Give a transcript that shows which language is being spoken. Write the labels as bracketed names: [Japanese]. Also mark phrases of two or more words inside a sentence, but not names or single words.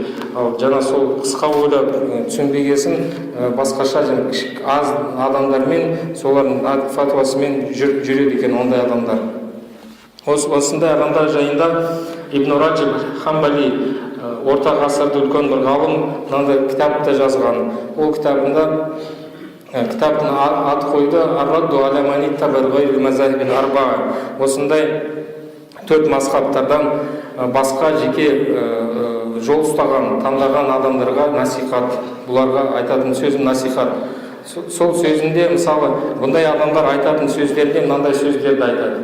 [Kazakh] Ал жаңа сол қысқа ойлап түсінбегесін басқаша аз адамдармен солардың фатуасымен жүреді екен ондай адамдар. Осындай адамдар жайында Ибн Раджаб Хамбали орта ғасырда үлкен бір ғалым мынандай кітапты жазған. Ол кітаптың аты қойды Ар-Радду аля ман иттаба гайр мазахибил арбаа. Осындай төрт мазхабтардан басқа жеке жол ұстаған, таңдаған адамдарға насихат, бұларға айтатын сөзім насихат. Сол сөзінде мысалы бұндай адамдар айтатын сөздерде мынандай сөздерді айтады.